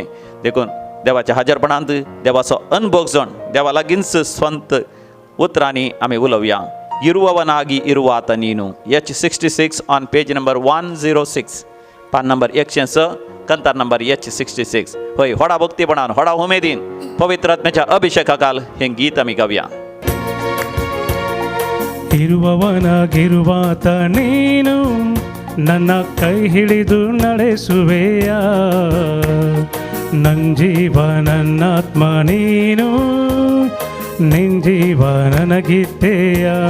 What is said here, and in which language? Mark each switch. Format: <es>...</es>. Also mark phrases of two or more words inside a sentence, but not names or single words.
<kok>देखून देवाच्या हाजेरपणांत देवाचो अनुभव जावन देवा लागींच स्ವಂತ उतरांनी आमी उलोवया.</kok> <kn>ಇರುವವನಾಗಿ ಇರುವಾತ ನೀನು.</kn> <en>H66 on page number 106,</en> <kok>पान नंबर 106. कंतार नंबर H66. होय, व्हडा भक्तीपणान व्हडा उमेदीन पवित्र आत्म्याच्या अभिषेकाकाल हे गीत आमी गावया.</kok> <kn>ಇರುವವನಾಗಿರುವಾತ ನೀನು ನನ್ನ ಕೈ ಹಿಡಿದು ನಡೆಸುವೆಯ, ನನ್ನ ಜೀವ ನನ್ನಾತ್ಮ ನೀನು, ನಿನ್ ಜೀವ ನನಗಿತ್ತೆಯ.</kn>